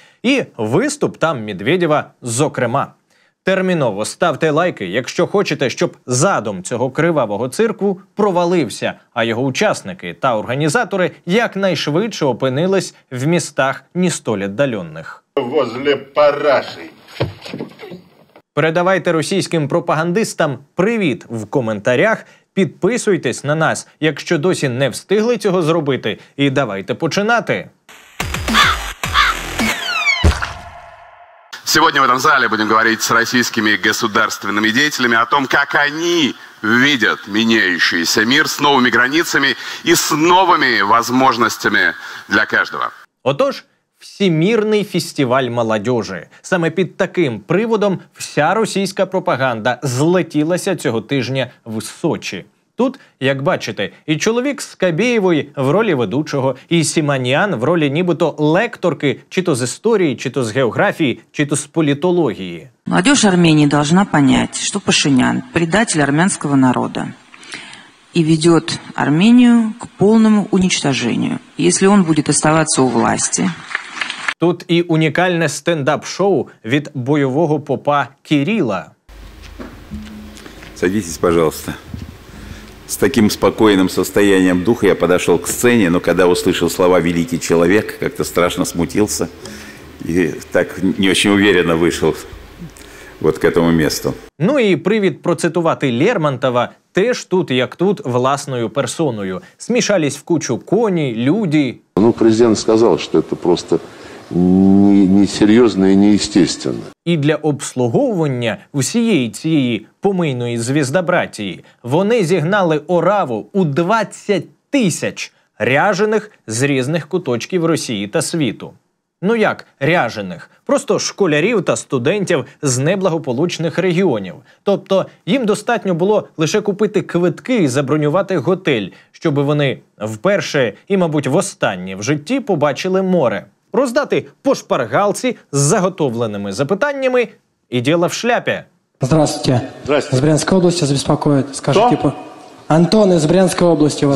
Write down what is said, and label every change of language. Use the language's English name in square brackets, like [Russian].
[Ukrainian] І виступ там Медведєва зокрема. Терміново ставте лайки, якщо хочете, щоб задум цього кривавого цирку провалився, а його учасники та організатори якнайшвидше опинились в містах [Russian] не столь [Ukrainian] віддалених. [Russian] Возле Параші. [Ukrainian] Передавайте російським пропагандистам привіт в коментарях, підписуйтесь на нас, якщо досі не встигли цього зробити, і давайте починати. [Russian] Сегодня в этом зале будем говорить с российскими государственными деятелями о том, как они видят меняющийся мир с новыми границами и с новыми возможностями для каждого. [Ukrainian] Отож, Всемірний фестиваль молодежі. Саме під таким приводом вся російська пропаганда злетілася цього тижня в Сочі. Тут, як бачите, і чоловік з Кабєєвої в ролі ведучого, і Сіманіан в ролі нібито лекторки, чи то з історії, чи то з географії, чи то з політології. [Russian] Молодежь Армении должна понять, что Пашинян – предатель армянского народа и ведет Армению к полному уничтожению. Если он будет оставаться у власти... [Ukrainian] Тут і унікальне стендап-шоу від бойового попа Кирила. [Russian] Садитесь, пожалуйста. С таким спокойным состоянием духа я подошел к сцене, но когда услышал слова «великий человек», как-то страшно смутился и так не очень уверенно вышел вот к этому месту. [Ukrainian] Ну і привід процитувати Лермонтова теж тут, як тут, власною персоною. [Russian] Смішались в кучу коні, люди. Ну, президент сказал, что это просто несерйозно і неестественно. [Ukrainian] І для обслуговування усієї цієї помийної звіздобратії вони зігнали ораву у 20 тисяч ряжених з різних куточків Росії та світу. Ну як ряжених? Просто школярів та студентів з неблагополучних регіонів. Тобто їм достатньо було лише купити квитки і забронювати готель, щоб вони вперше і, мабуть, востаннє в житті побачили море. Роздати по шпаргалці з заготовленими запитаннями і діло в шляпі. [Russian] Здравствуйте. Здравствуйте. Из Брянской области вас беспокоит. Скажите, Антон из Брянской области вас